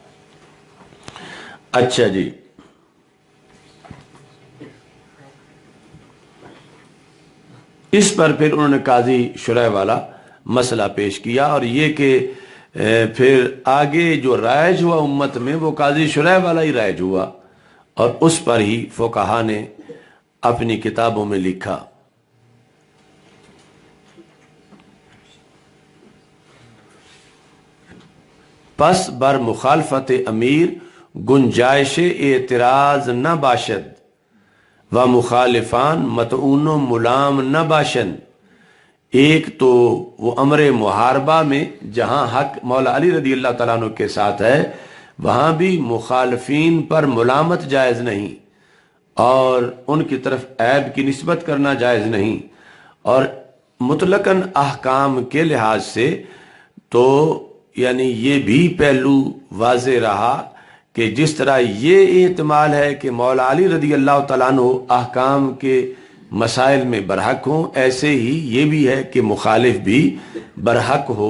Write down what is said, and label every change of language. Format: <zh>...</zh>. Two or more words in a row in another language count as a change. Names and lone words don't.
<ur>اچھا جی، اس پر پھر انہوں نے قاضی شرح والا مسئلہ پیش کیا، اور یہ کہ پھر آگے جو رائج ہوا امت میں وہ قاضی شرح والا ہی رائج ہوا، اور اس پر ہی فقہا نے اپنی کتابوں میں لکھا۔</ur> <fa>پس بر مخالفت امیر گنجائش اعتراض نہ باشد و مخالفان مطعون و ملام نہ باشند۔</fa> <ur>ایک تو وہ امر محاربہ میں جہاں حق مولا علی</ur> <ar>رضی اللہ تعالیٰ عنہ</ar> <ur>کے ساتھ ہے، وہاں بھی مخالفین پر ملامت جائز نہیں، اور ان کی طرف عیب کی نسبت کرنا جائز نہیں، اور مطلقاً احکام کے لحاظ سے تو یعنی یہ بھی پہلو واضح رہا کہ جس طرح یہ احتمال ہے کہ مولا علی</ur> <ar>رضی اللہ تعالیٰ عنہ</ar> <ur>احکام کے مسائل میں برحق ہوں، ایسے ہی یہ بھی ہے کہ مخالف بھی برحق ہو۔</ur>